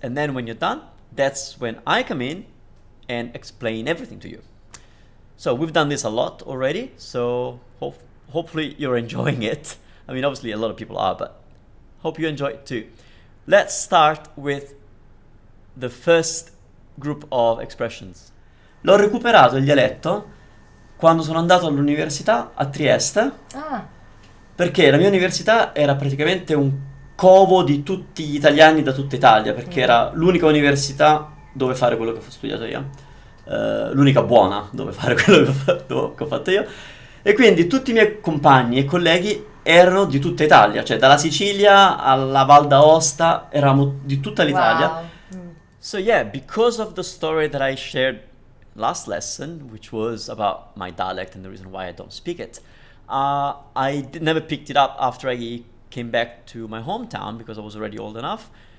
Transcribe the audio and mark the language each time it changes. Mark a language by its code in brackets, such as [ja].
[en] And then when you're done, that's when I come in and explain everything to you. So we've done this a lot already. So hopefully you're enjoying it. I mean, obviously a lot of people are, but hope you enjoy it too. Let's start with the first group of expressions. [it] L'ho recuperato il dialetto quando sono andato all'università a Trieste, perché la mia università era praticamente un covo di tutti gli italiani da tutta Italia, perché era l'unica università dove fare quello che ho studiato io, l'unica buona dove fare quello che ho fatto io, e quindi tutti i miei compagni e colleghi erano di tutta Italia, cioè dalla Sicilia alla Val d'Aosta, eravamo di tutta l'Italia. [en] Wow. So yeah, because of the story that I shared last lesson, which was about my dialect and the reason why I don't speak it, never picked it up after I came back to my hometown because I was already old enough.